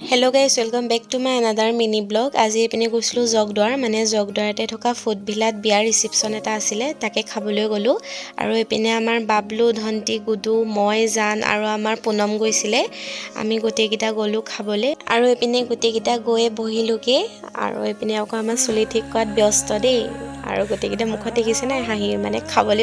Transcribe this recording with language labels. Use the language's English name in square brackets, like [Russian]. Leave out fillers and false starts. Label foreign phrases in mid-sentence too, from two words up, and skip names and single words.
[English] hello guys welcome back to my another mini blog. [Assamese] আজ এপিনে গৈছিলো জগদুৱাৰ মানে জগদুৱাৰতে থকা ফুড ভিলাত বিয়াৰ ৰিসেপশন এটা আছিলে তাকে খাবলৈ গলো আৰু এপিনে আমাৰ বাবলু ধন্তি গুডু মই জান আৰু আমাৰ পুনম গৈছিলে আমি গোটেইকিটা গলো খাবলৈ আৰু এপিনে গোটেইকিটা গৈ বহিলোগে আৰু এপিনে আকৌ আমাৰ চুলি ঠিক কৰাত ব্যস্ত দেই আৰু গোটেইকিটা মুখত দেখিছে না হাঁহি মানে খাবলৈ